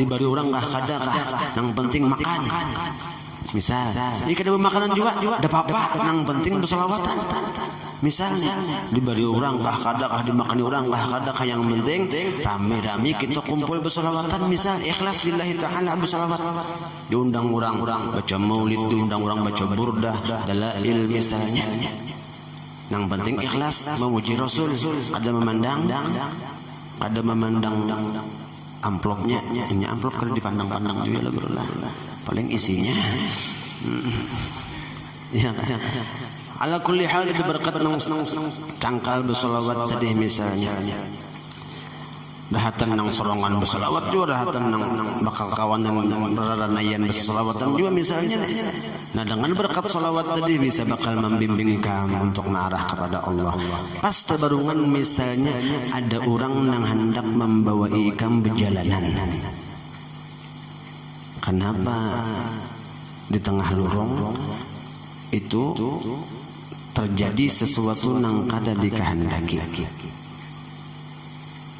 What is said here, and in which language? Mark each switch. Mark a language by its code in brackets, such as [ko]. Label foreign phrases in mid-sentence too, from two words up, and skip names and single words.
[bjn] bari orang kada nang penting makan misal jika ada makanan juga ada apa nang penting berselawatan misalnya di bari orang kada dimakani orang kada yang penting rame-rame kita kumpul berselawatan misal ikhlas [ar] لله تعالى [bjn] berselawat diundang orang baca maulid diundang orang baca burdah dalail misalnya yang penting ikhlas memuji Rasul ada memandang amplopnya ini amplop kada dipandang-pandang juga lah bro paling isinya ya [ar] على كل حال [bjn] berkat nang cangkal berselawat tadi misalnya dahatan nang sorongan berselawat juga dahatan nang bakal kawanan raranayan berselawatan juga misalnya. [id] Nah dengan berkat selawat tadi bisa bakal membimbing kamu untuk mengarah kepada Allah. [bjn] Pas tebarungan misalnya ada orang yang hendak membawa ikam berjalanan. [id] Kenapa di tengah lorong itu terjadi sesuatu yang kada dikehendaki.